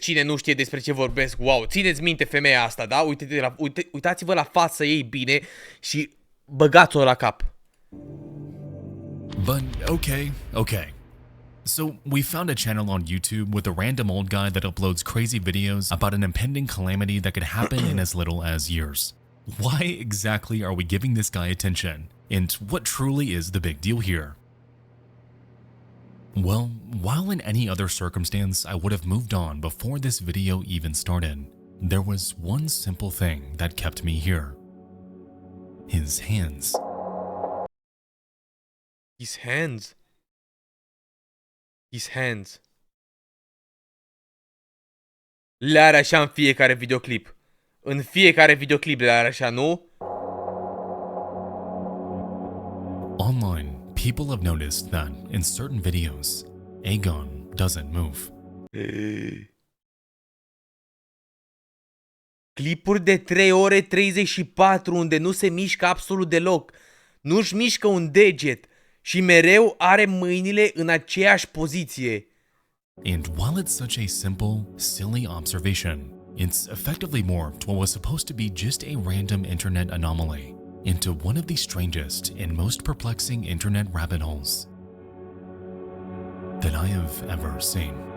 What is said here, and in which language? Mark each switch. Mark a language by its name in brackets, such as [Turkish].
[Romanian] Cine nu știe despre ce vorbesc, wow! Țineți minte femeia asta, da? Uitați-vă la față ei bine și băgați-o la cap. [English] But okay. So we found a channel on YouTube with a random old guy that uploads crazy videos about an impending calamity that could happen in as little as years. Why exactly are we giving this guy attention? And what truly is the big deal here? Well, while in any other circumstance I would have moved on before this video even started, there was one simple thing that kept me here. His hands. His hands. His hands. [Romanian] Le are așa în fiecare videoclip. În fiecare videoclip le are așa, nu? [English] Online, people have noticed that in certain videos, Aegon doesn't move. [Romanian] Clipuri de 3 ore 34 unde nu se mișcă absolut deloc. Nu-și mișcă un deget și mereu are mâinile în aceeași poziție. [English] And while it's such a simple, silly observation, it's effectively morphed what was supposed to be just a random internet anomaly into one of the strangest and most perplexing internet rabbit holes that I have ever seen.